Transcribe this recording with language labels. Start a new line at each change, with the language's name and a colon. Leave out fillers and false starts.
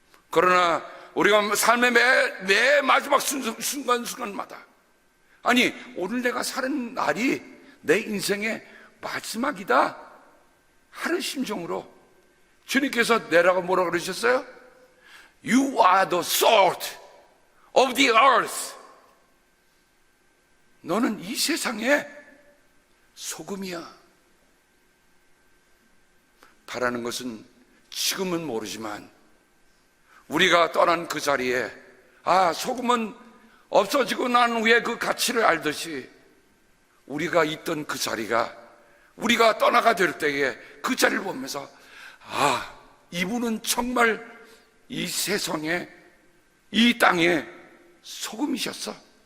Korean: 그러나 우리가 삶의 매 마지막 순간순간마다, 아니 오늘 내가 사는 날이 내 인생의 마지막이다 하는 심정으로 주님께서 내라고 뭐라고 그러셨어요?
English: You are the salt of the earth.
Korean: 너는 이 세상의 소금이야. 바라는 것은 지금은 모르지만 우리가 떠난 그 자리에 소금은 없어지고 난 후에 그 가치를 알듯이 우리가 있던 그 자리가 우리가 떠나가 될 때에 그 자리를 보면서 이분은 정말 이 세상에 이 땅에 소금이셨어.